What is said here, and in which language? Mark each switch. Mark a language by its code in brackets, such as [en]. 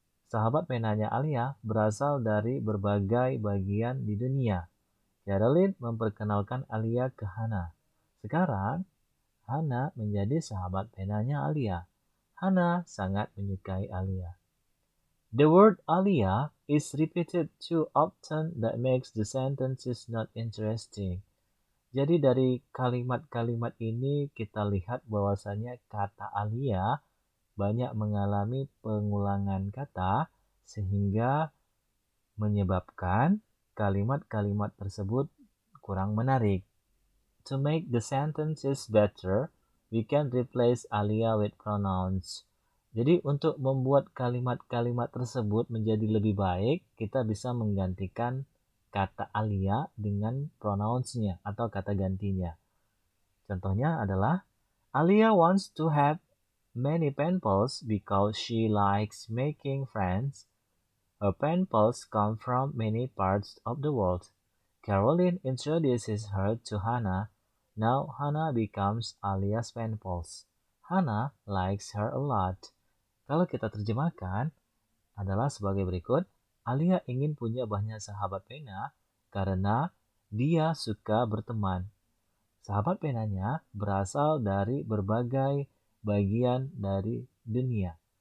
[id] Sahabat penanya Alia berasal dari berbagai bagian di dunia. Caroline memperkenalkan Alia ke Hannah. Sekarang, Hannah menjadi sahabat penanya Alia. Hannah sangat menyukai Alia. [en] The word Alia is repeated too often that makes the sentences not interesting. [id] Jadi dari kalimat-kalimat ini kita lihat bahwasanya kata Alia banyak mengalami pengulangan kata sehingga menyebabkan kalimat-kalimat tersebut kurang menarik. [en] To make the sentences better, we can replace Alia with pronouns. [id] Jadi untuk membuat kalimat-kalimat tersebut menjadi lebih baik, kita bisa menggantikan kata Alia dengan pronouns-nya atau kata gantinya. Contohnya adalah, [en] Alia wants to have many pen pals because she likes making friends. Her pen pals come from many parts of the world. Caroline introduces her to Hannah. Now Hannah becomes Alia's pen pals. Hannah likes her a lot. [id] Kalau kita terjemahkan adalah sebagai berikut. Alia ingin punya banyak sahabat pena karena dia suka berteman. Sahabat penanya berasal dari berbagai bagian dari dunia.